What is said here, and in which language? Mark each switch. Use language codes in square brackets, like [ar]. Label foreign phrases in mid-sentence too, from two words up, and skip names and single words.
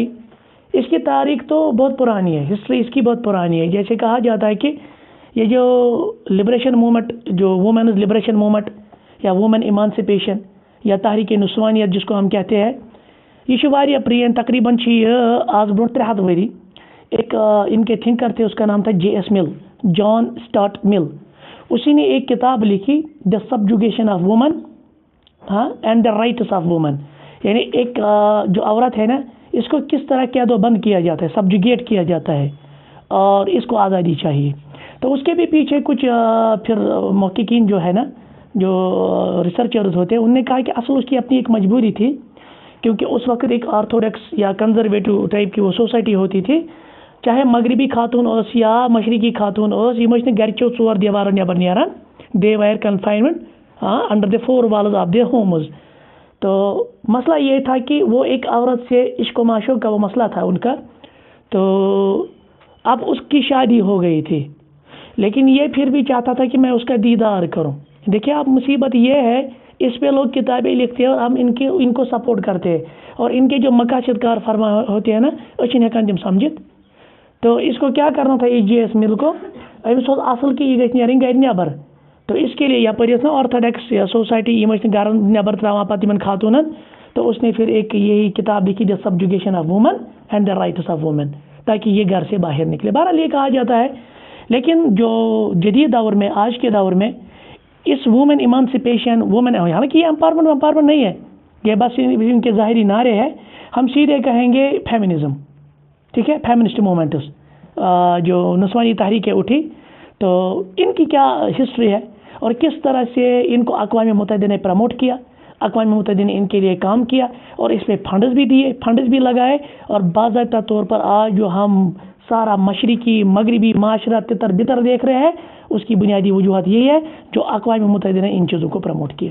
[ur] اس کی تاریخ تو بہت پرانی ہے، ہسٹری اس کی بہت پرانی ہے۔ جیسے کہا جاتا ہے کہ یہ جو [en] liberation movement, [ur] جو [en] women's liberation movement [ur] یا [en] women emancipation [ur] یا تحریک نسوانیت جس کو ہم کہتے ہیں، [ks] یہ واریہ پرین، [ur] تقریباً [ks] آج برونٛٹھ 300 ؤری [ur] ایک ان کے تھنکر تھے، اس کا نام تھا JS مل، جان اسٹارٹ مل۔ اسی نے ایک کتاب لکھی، دا سبجوگیشن آف وومن اینڈ دا رائٹس آف وومن، یعنی ایک جو عورت ہے نا، اس کو کس طرح قید و بند کیا جاتا ہے، سبجوگیٹ کیا جاتا ہے، اور اس کو آزادی چاہیے۔ تو اس کے بھی پیچھے کچھ پھر محققین جو ہے نا، جو ریسرچرز ہوتے ہیں، انہوں نے کہا کہ اصل اس کی اپنی ایک مجبوری تھی، کیونکہ اس وقت ایک آرتھوڈکس یا کنزرویٹو ٹائپ کی وہ سوسائٹی ہوتی تھی، [ks] چاہے مغربی خاتون اوس یا مشرقی خاتون اوس، یہ ٲسۍ نہٕ گرچو 4 دیوارو نیبر نیران، [en] They were confinement under the 4 walls of the homes. [ur] تو مسئلہ یہ تھا کہ وہ ایک عورت سے عشق و معشوق کا وہ مسئلہ تھا ان کا، تو اب اس کی شادی ہو گئی تھی، لیکن یہ پھر بھی چاہتا تھا کہ میں اس کا دیدار کروں۔ دیکھیں اب مصیبت یہ ہے، اس پہ لوگ کتابیں لکھتے ہیں اور ہم ان کو سپورٹ کرتے ہیں، اور ان کے جو مقاصد کار فرما ہوتے ہیں نا، [ks] اچھن ہیکان تم سمجھت۔ [ur] تو اس کو کیا کرنا تھا JS مل کو، [ks] امس اصل کہ یہ گھر نیرن گھر نیبر، [ur] تو اس کے لیے [ks] یپر نا آرتھوڈکس یا سوسائٹی یہ گھر نیبر تراوان پتہ ان خاتونن، [ur] تو اس نے پھر ایک یہی کتاب لکھی، دا سبجوگیشن آف وومن اینڈ دا رائٹس آف وومن، تاکہ یہ گھر سے باہر نکلے۔ بہرحال یہ کہا جاتا ہے، لیکن جو جدید دور میں، آج کے دور میں، اس [en] women emancipation women, [ur] حالانکہ یہ ایمپاورمنٹ نہیں ہے، یہ بس ان کے ظاہری نعرے ہیں، ہم سیدھے کہیں گے فیمنزم، ٹھیک ہے, [en] feminist movements [ur] جو نسوانی تحریکیں اٹھی، تو ان کی کیا ہسٹری ہے اور کس طرح سے ان کو اقوام متحدہ نے پروموٹ کیا، اقوام متحدہ نے ان کے لیے کام کیا اور اس پر فنڈز بھی دیے، فنڈز بھی لگائے، اور باضابطہ طور پر آج جو ہم سارا مشرقی مغربی معاشرہ تتر بتر دیکھ رہے ہیں، اس کی بنیادی وجوہات یہی ہے جو اقوام متحدہ نے ان چیزوں کو پروموٹ کیا.